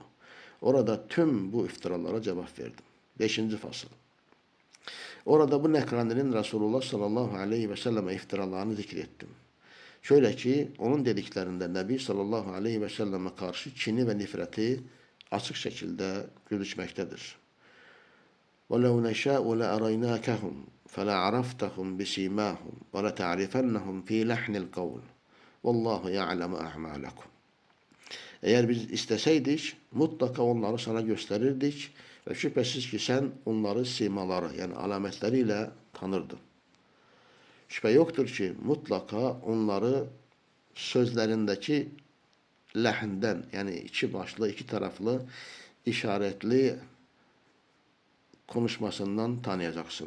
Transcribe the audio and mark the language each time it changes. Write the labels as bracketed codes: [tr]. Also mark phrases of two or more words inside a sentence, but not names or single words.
[tr] Orada tüm bu iftiralara cevap verdim. Beşinci fasıl. Orada bu Nekrani'nin Resulullah [ar] صلى الله عليه وسلم [tr] iftiralarını zikrettim. Şöyle ki onun dediklerinde Nebi [ar] صلى الله عليه وسلم [tr] karşı kini ve nifreti açık şekilde gözükmektedir. [ar] وَلَوْ نَشَاءُ لَأَرَيْنَاكَهُمْ فَلَعَرَفْتَهُمْ بِسِيمَاهُمْ وَلَتَعْرِفَنَّهُمْ فِي لَحْنِ الْقَوْلِ وَاللّٰهُ يَعْلَمُ أَعْمَالَكُمْ. [tr] Eğer biz isteseydik mutlaka onları sana gösterirdik ve şüphesiz ki sen onları simaları yani alametleriyle tanırdın. Şüphe yoktur ki mutlaka onları sözlerindeki lehinden yani iki başlı iki taraflı işaretli konuşmasından tanıyacaksın.